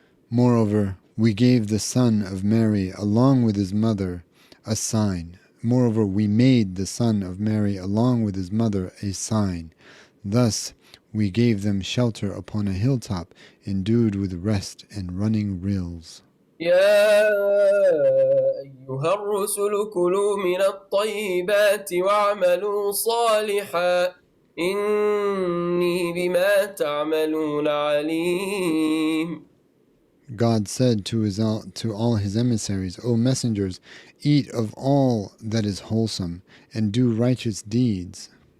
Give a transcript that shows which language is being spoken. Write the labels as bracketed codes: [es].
[en] Moreover, we gave the son of Mary along with his mother a sign. Moreover, we made the son of Mary along with his mother a sign. Thus we gave them shelter upon a hilltop endued with rest and running rills. [ar] يا أيها الرسل كلوا من الطيبات واعملوا صالحا إني بما تعملون عليم. [en] God said to all his emissaries, "O messengers, eat of all that is wholesome, and do righteous deeds.